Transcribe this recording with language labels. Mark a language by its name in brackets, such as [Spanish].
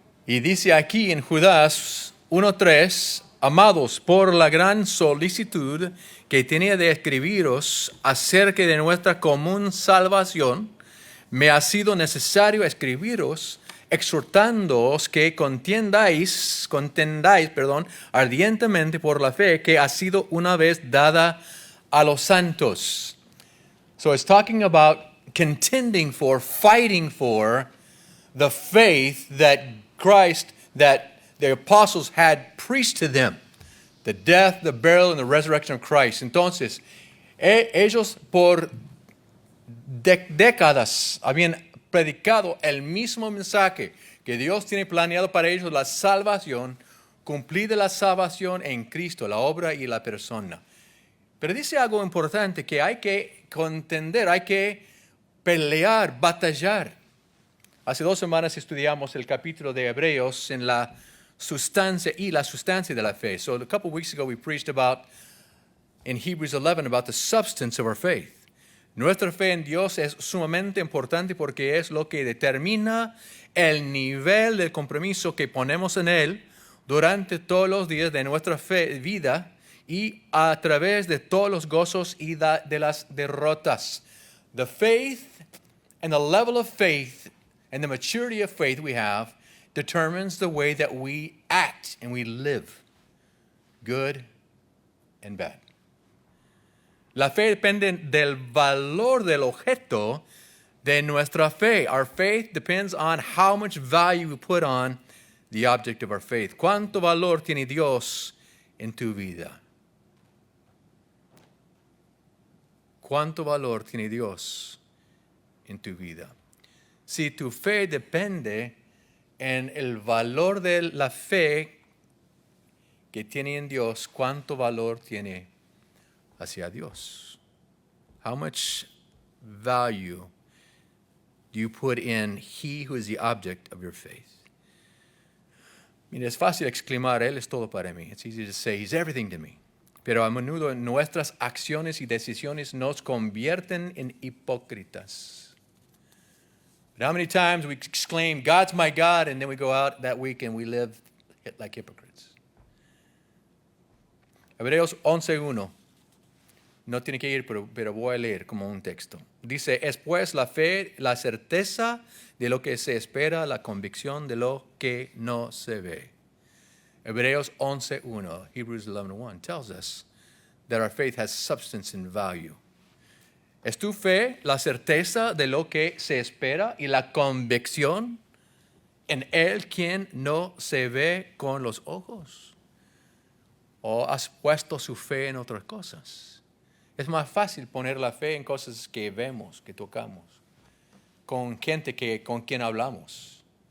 [Spanish] Y dice aquí en Judas 1:3, amados, por la gran solicitud que tenía de escribiros acerca de nuestra común salvación, me ha sido necesario escribiros, exhortándoos que contendáis, ardientemente por la fe que ha sido una vez dada a los santos. [English] So it's talking about contending for, fighting for the faith that Christ, that the apostles had preached to them. The death, the burial, and the resurrection of Christ. [Spanish] Entonces, ellos por décadas habían predicado el mismo mensaje que Dios tiene planeado para ellos, la salvación, cumplida la salvación en Cristo, la obra y la persona. Pero dice algo importante, que hay que contender, hay que pelear, batallar. Hace 2 semanas estudiamos el capítulo de Hebreos en la sustancia de la fe. [English] So a couple weeks ago we preached about, in Hebrews 11, about the substance of our faith. [Spanish] Nuestra fe en Dios es sumamente importante porque es lo que determina el nivel de compromiso que ponemos en Él durante todos los días de nuestra vida y a través de todos los gozos y de las derrotas. [English] The faith and the level of faith and the maturity of faith we have determines the way that we act and we live, good and bad. [Spanish] La fe depende del valor del objeto de nuestra fe. [English] Our faith depends on how much value we put on the object of our faith. [Spanish] ¿Cuánto valor tiene Dios en tu vida? ¿Cuánto valor tiene Dios en tu vida? Si tu fe depende en el valor de la fe que tiene en Dios, ¿cuánto valor tiene hacia Dios? [English] How much value do you put in He who is the object of your faith? [Spanish] Mira, es fácil exclamar, Él es todo para mí. [English] It's easy to say, He's everything to me. [Spanish] Pero a menudo nuestras acciones y decisiones nos convierten en hipócritas. [English] But how many times we exclaim, God's my God, and then we go out that week and we live like hypocrites? [Spanish] Hebreos 11:1. No tiene que ir, pero voy a leer como un texto. Dice, es pues la fe, la certeza de lo que se espera, la convicción de lo que no se ve. [English] Hebreos 11:1, Hebrews 11:1 tells us that our faith has substance and value. [Spanish] ¿Es tu fe la certeza de lo que se espera y la convicción en Él quien no se ve con los ojos? ¿O has puesto su fe en otras cosas? Es más fácil poner la fe en cosas que vemos, que tocamos, con gente con quien hablamos.